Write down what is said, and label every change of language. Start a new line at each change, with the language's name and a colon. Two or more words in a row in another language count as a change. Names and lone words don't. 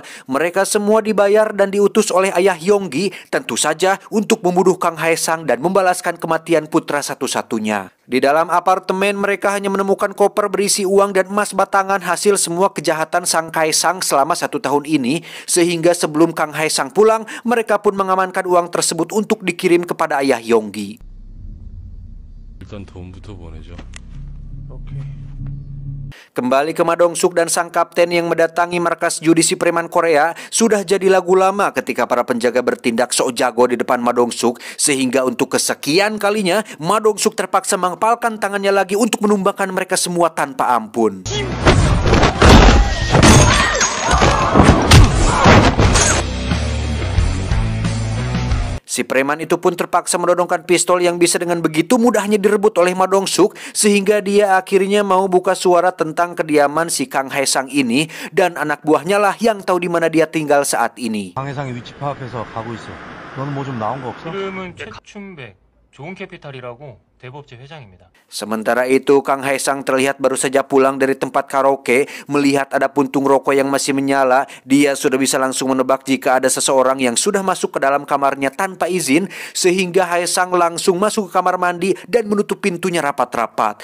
Indonesian: Mereka semua dibayar dan diutus oleh ayah Yonggi, tentu saja untuk membunuh Kang Haesang dan membalaskan kematian putra satu-satunya. Di dalam apartemen mereka hanya menemukan koper berisi uang dan emas batangan hasil semua kejahatan Sang Haesang selama 1 tahun ini, sehingga sebelum Kang Haesang pulang, mereka pun mengamankan uang tersebut untuk dikirim kepada ayah Yonggi.
Korean: 일단 돈부터 보내죠.
Indonesian: Kembali ke Ma Dong-suk dan sang kapten yang mendatangi markas judi si preman Korea sudah jadi lagu lama ketika para penjaga bertindak sok jago di depan Ma Dong-suk, sehingga untuk kesekian kalinya Ma Dong-suk terpaksa mengepalkan tangannya lagi untuk menumbangkan mereka semua tanpa ampun. Si preman itu pun terpaksa menodongkan pistol yang bisa dengan begitu mudahnya direbut oleh Ma Dong-suk, sehingga dia akhirnya mau buka suara tentang kediaman si Kang Haesang ini, dan anak buahnya lah yang tahu di mana dia tinggal saat ini.
Korean: 강해상이 위치 파악해서 가고 있어. 너는 뭐 좀 나온 거 없어? 이름은 최춘백, 좋은 캐피탈이라고 대부업체 회장입니다.
Indonesian: Sementara itu, Kang Haesang terlihat baru saja pulang dari tempat karaoke. Melihat ada puntung rokok yang masih menyala, dia sudah bisa langsung menebak jika ada seseorang yang sudah masuk ke dalam kamarnya tanpa izin, sehingga Haesang langsung masuk ke kamar mandi dan menutup pintunya rapat-rapat.